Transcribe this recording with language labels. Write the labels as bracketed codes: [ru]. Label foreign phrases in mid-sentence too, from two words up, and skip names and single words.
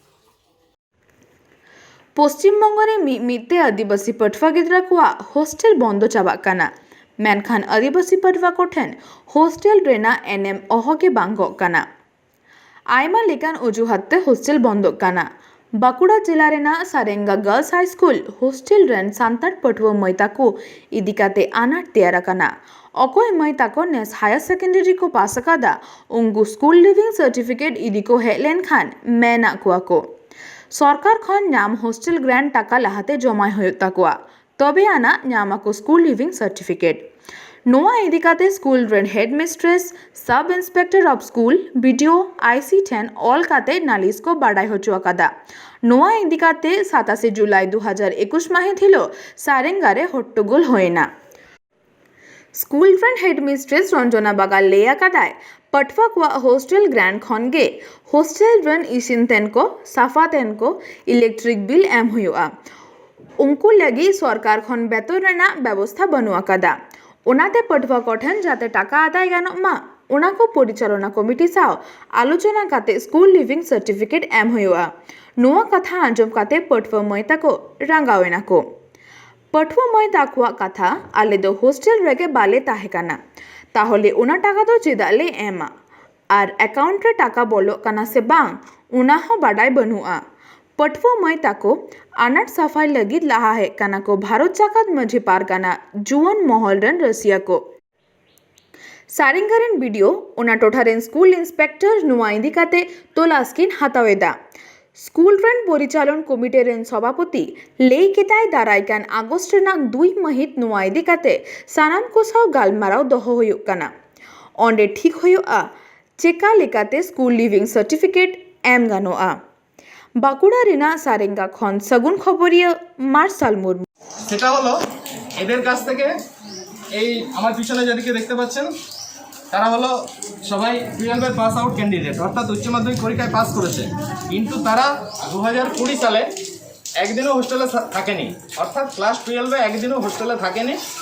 [sat] पश्चिम बंगरे मिते आदिवासी पटवा गिद्रा को होस्टेल बंद चाबा काना मेनखान आदिवासी पटवा को ठेन होस्टेल रेना एनएम अहके बांगो काना आयमा लेकान उजुहाते होस्टेल बंद काना। बाकुड़ा जिला रेना सारेंगा गर्ल्स हाई स्कूल होस्टेल रेन सान्ताड़ पटुआ मैता को इदिकाते आनाट तेयारा काना अकोय मैता को नेस [en] higher secondary [sat] को पास कादा उंगु [en] school leaving certificate [sat] इदिको हेलेन खान मेना को सरकार खन नाम [en] hostel grant [sat] टाका लहाते जमाय हुयुग ताकुआ तबे आना नामाको [en] school leaving certificate [sat] नोआ इदिकाते स्कूल रेन [en] head mistress sub inspector of school [sat] बीडीओ IC10 ऑल काते नालिस को बाडाय होचुआ कादा नोआ इदिकाते 27 जुलाई 2021 माहे थिलो सारेंगारे हट्टगोल होयना स्कूल रेन [en] head mistress [sat] रंजना बागाल लेया कादाय पटवा को [en] hostel grant [sat] खनगे होस्टेल रेन इसिनतेन को साफातेन को [en] electric bill [sat] एम हुआ उनको लगी सरकार खन बेतन रेना व्यवस्था बनुआ कादा ओनाते पटवा कठन जाते टाका आदाय गानो मा ओना को परिचालना कमिटी साव आलोचना काते [en] school leaving certificate [sat] एम हुआ नोआ कथा आंजम काते पटवा मैता को रंगावेना को पटवा मैता को कथा आले दो होस्टेल रेगे बाले ताहे काना ताहले ओना टाका तो चेदाले एमा आर अकाउंट रे टाका बोलो काना से बांग ओना हो बाडाय बनुआ पटवा मैता को आनाट सफाई लगी लहा है काना को भारत जाकात मझे पार काना जुवन महलरन रसिया को सारेंगारेन वीडियो ओना टोठारेन [en] school inspector [sat] नुआ इदिकाते तोलास्किन हातावेदा स्कूल रेन परिचालन कमिटी रेन सभापति लेई केताय दारायकान आगस्ट रेनाक 2 महित नुआ इदिकाते सानाम को साव गालमाराव दोहो हुयुग काना ओंडे ठीक हुयुआ चेका लेकाते [en] school leaving certificate [sat] एम गानोआ बाकुड़ा रेना सारेंगा खन सगुन खबरिया मार्शाल मुर्मू [bn] সেটা হলো এদের কাছ থেকে এই আমার পিছনে যাদেরকে দেখতে পাচ্ছেন তারা হলো সবাই 12 এর [en] pass out candidate [bn] অর্থাৎ উচ্চ মাধ্যমিক পরীক্ষায় পাস করেছে কিন্তু তারা 2020 সালে একদিনও হোস্টেলে থাকেনি অর্থাৎ ক্লাস 12 এ একদিনও হোস্টেলে থাকেনি